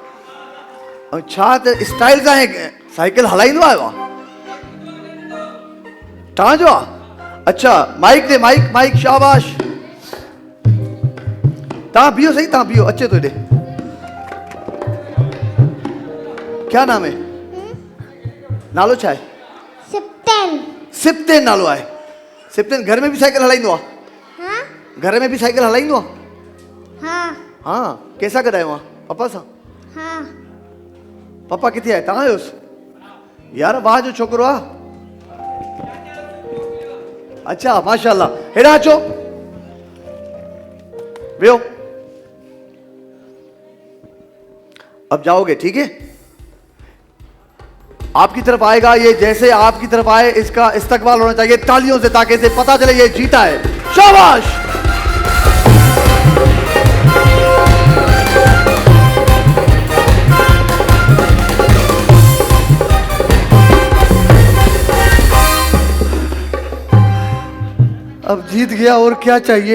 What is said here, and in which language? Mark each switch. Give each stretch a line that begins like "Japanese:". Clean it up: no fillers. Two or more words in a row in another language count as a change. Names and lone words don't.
Sindhi: ऐं छा त स्टाइल सां साइकिल हलाईंदो आयो आहे। तव्हांजो आहे? अच्छा, माइक दे, माइक माइक। शाबाश। तव्हां बीहो सही, तव्हां बीहो, अचे थो हेॾे।
Urdu: کیا نام ہے?
Sindhi: नालो छा आहे? सिप्तेन। सिप्तेन नालो आहे। सिप्तेन घर में भी साइकिल हलाईंदो आहे? हाँ घर में भी साइकिल हलाईंदो आहे? हाँ हाँ। कैसा कढायो आहे? पप्पा सां? हाँ। पप्पा किथे आहे? तव्हां आहियोसि? यार वाह जो छोकिरो आहे। अच्छा, माशाल्लाह। हेॾा अचो, वियो।
Urdu: اب جاؤ گے، ٹھیک ہے? آپ کی طرف آئے گا یہ، جیسے آپ کی طرف آئے اس کا استقبال ہونا چاہیے تالیوں سے، تاکہ اسے پتا چلے یہ جیتا ہے. شاباش۔ اب جیت گیا اور کیا چاہیے?